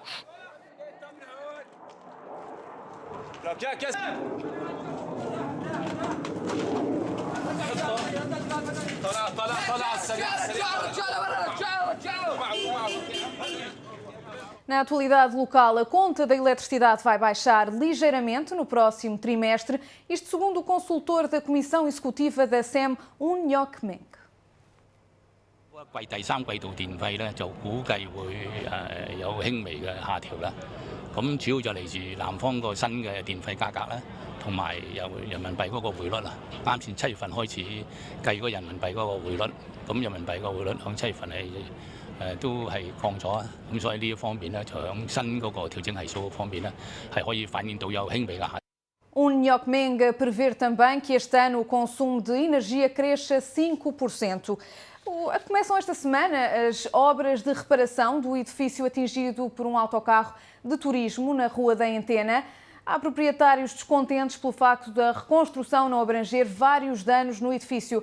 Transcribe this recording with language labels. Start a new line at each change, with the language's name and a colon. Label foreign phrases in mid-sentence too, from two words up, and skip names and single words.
Portuguese: Na atualidade local, a conta da eletricidade vai baixar ligeiramente no próximo trimestre, isto segundo o consultor da Comissão Executiva da SEM, Un Yok Meng.
Cantonese: 第三季度電費咧就估計會有輕微嘅下調啦。咁主要就嚟自南方個新嘅電費價格啦，同埋有人民幣嗰個匯率啦。啱先7月份開始計嗰人民幣嗰個匯率，咁人民幣個匯率響7月份係都係降咗啊。咁所以呢一方面咧，就響新嗰個調整係數方面咧，係可以反映到有輕微嘅下調。
Portuguese: Un Yok Meng prevê também que este ano o consumo de energia cresça 5%. Começam esta semana as obras de reparação do edifício atingido por um autocarro de turismo na Rua da Antena. Há proprietários descontentes pelo facto da reconstrução não abranger vários danos no edifício.